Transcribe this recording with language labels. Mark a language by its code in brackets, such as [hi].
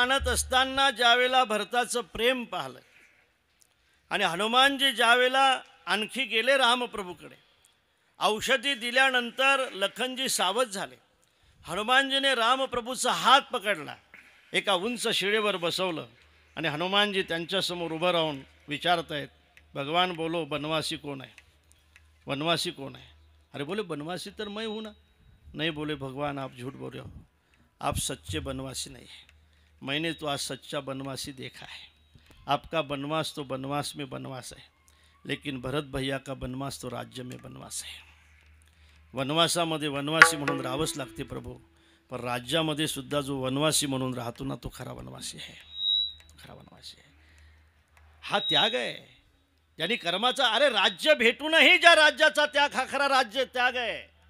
[mr] असताना ज्यावेळेला भरताचं प्रेम पाहिलं आणि हनुमानजी ज्यावेळेला आणखी गेले रामप्रभूकडे, औषधी दिल्यानंतर लखनजी सावध झाले. हनुमानजीने रामप्रभूचा हात पकडला, एका उंच शिळेवर बसवलं आणि हनुमानजी त्यांच्यासमोर उभं राहून विचारत आहेत, [hi] भगवान बोलो बनवासी कौन है, [mr] बनवासी कौन है? [hi] अरे बोले बनवासी तर मैं हूँ ना. नहीं बोले भगवान आप झूठ बोल रहे हो, आप सच्चे बनवासी नहीं है. मैंने तो आज सच्चा बनवासी देखा है. आपका बनवास तो बनवास में बनवास है, लेकिन भरत भैया का बनवास तो राज्य में बनवास है. [mr] वनवासामध्ये वनवासी म्हणून राहावंच लागते प्रभू, पण राज्यामध्ये सुद्धा जो वनवासी म्हणून राहतो ना, तो खरा वनवासी आहे. खरा वनवासी आहे. हा त्याग आहे ज्यांनी कर्माचा. अरे राज्य भेटूनही ज्या राज्याचा त्याग, हा खरा राज्य त्याग आहे.